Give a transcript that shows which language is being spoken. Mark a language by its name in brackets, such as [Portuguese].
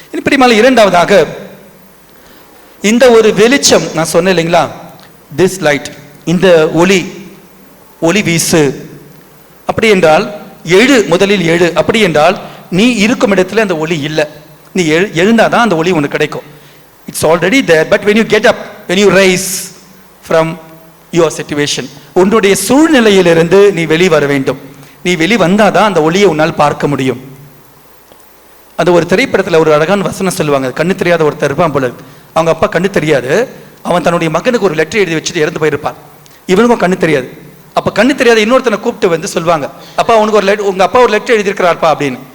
[Tamil] பிரியமான இரண்டாவதாக இந்த ஒரு வெளிச்சம், நான் சொன்னேன் இல்லைங்களா, [English] this light, [Tamil] இந்த ஒளி வீசு. அப்படி என்றால் எழு, முதலில் எழு. அப்படி என்றால் நீ இருக்கும் இடத்துல அந்த ஒளி இல்லை, நீ எழுந்தாதான் அந்த ஒளி உனக்கு கிடைக்கும். [English] it's already there, but when you get up, when you rise from your situation, [Tamil] உன்னுடைய சூழ்நிலையிலிருந்து நீ வெளிவர வேண்டும். நீ வெளிவந்தாதான் அந்த ஒளியை உன்னால் பார்க்க முடியும். அந்த ஒரு திரைப்படத்தில் ஒரு அழகான வசனம் சொல்லுவாங்க. கண்ணு தெரியாத ஒருத்தர் இருப்பான் போல, அவங்க அப்பா கண்ணு தெரியாது, அவன் தன்னுடைய மகனுக்கு ஒரு லெட்டர் எழுதி வச்சுட்டு இறந்து போயிருப்பான். இவனுக்கும் கண்ணு தெரியாது. அப்ப கண்ணு தெரியாத இன்னொருத்தனை கூப்பிட்டு வந்து சொல்லுவாங்க, அப்பா உனக்கு உங்க அப்பா ஒரு லெட்டர் எழுதியிருக்கிறார்ப்பா அப்படின்னு.